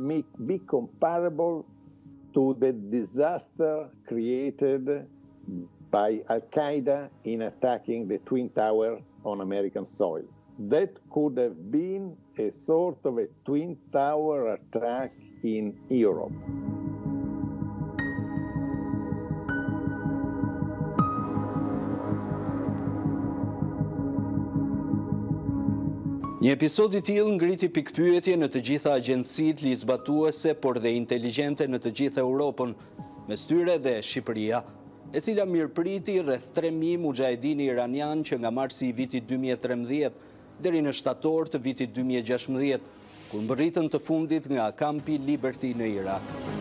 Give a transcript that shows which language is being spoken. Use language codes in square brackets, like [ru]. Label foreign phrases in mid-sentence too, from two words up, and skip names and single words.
[en] to the disaster created by Al-Qaeda in attacking the Twin Towers on American soil. That could have been a sort of a Twin Tower attack in Europe. [sq] Një episod I tillë ngriti pikpyetje në të gjitha agjencitë ligjzbatuese, por dhe inteligjente në të gjithë Europën, mes tyre dhe Shqipëria, e cila mirëpriti rreth 3000 mujahedin iranian që nga marsi I vitit 2013 deri në shtator të vitit 2016, kur mbërritën të fundit nga kampi Liberty në Irak.